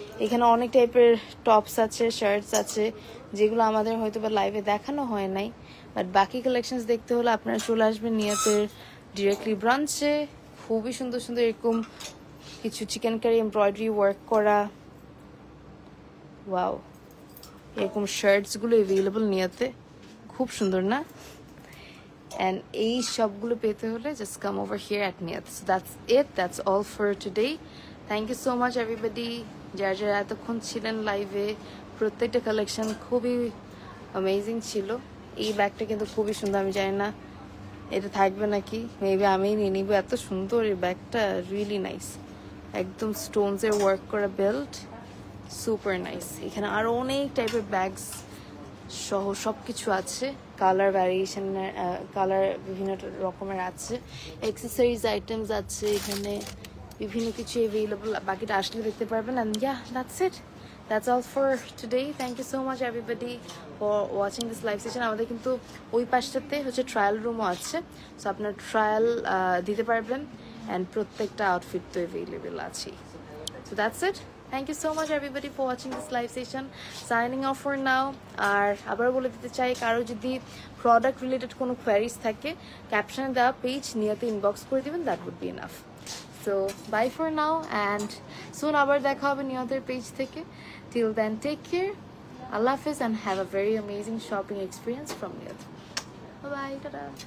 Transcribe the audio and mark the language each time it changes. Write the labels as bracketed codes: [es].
[bn] এখানে অনেক টাইপের টপস আছে, শার্টস আছে, যেগুলো আমাদের হয়তো বা লাইভে দেখানো হয় নাই, বাট বাকি কালেকশনস দেখতে হলে আপনারা চলে আসবেন নিয়াতের ডিরেক্টলি ব্রাঞ্চে। খুবই সুন্দর সুন্দর এরকম কিছু চিকেন কারি এমব্রয়ডারি ওয়ার্ক করা, ওয়াও, এরকম শার্টসগুলো অ্যাভেলেবল নিয়াতে, খুব সুন্দর না? [en] And [bn] এই সবগুলো পেতে হলে [en] just come over here at Niyat. So that's it. That's all for today. Thank you so much everybody. [bn] যারা যারা এতক্ষণ ছিলেন লাইভে, প্রত্যেকটা কালেকশন খুবই অ্যামেজিং ছিল। এই ব্যাগটা কিন্তু খুবই সুন্দর, আমি জানি না এটা থাকবে নাকি, মেবি আমি নিয়ে নিব। এত সুন্দর এই ব্যাগটা, রিয়েলি নাইস। একদম স্টোনসের ওয়ার্ক করা বেল্ট, সুপার নাইস। এখানে আরো অনেক টাইপের ব্যাগস সহ সবকিছু আছে, কালার ভ্যারিয়েশনের, কালার বিভিন্ন রকমের আছে, অ্যাক্সেসরিজ আইটেমস আছে এখানে, বিভিন্ন কিছু অ্যাভেলেবল। বাকিটা আসলে দেখতে পারবেন। [en] And yeah, that's it, that's all for today. Thank you so much everybody for watching this live session. [bn] আমাদের কিন্তু ওই পাশটাতে হচ্ছে ট্রায়াল রুমও আছে, সো আপনার ট্রায়াল দিতে পারবেন, অ্যান্ড প্রত্যেকটা আউটফিট তো অ্যাভেলেবল আছে। [en] So that's it. Thank you so much everybody for watching this live session. Signing off for now. [bn] আর আবার বলে দিতে চাই, কারো যদি প্রোডাক্ট রিলেটেড কোনো কোয়ারিজ থাকে, ক্যাপশনে দেওয়া পেজ নিয়তে ইনবক্স করে দিবেন, [en] That would be enough. [bn] So [en] bye for now, [bn] and সুন আবার দেখা হবে নিয়তের পেজ থেকে। [en] Till then take care, আল্লাহ হাফিজ, and have a very amazing shopping experience from Niyot. Bye, tata.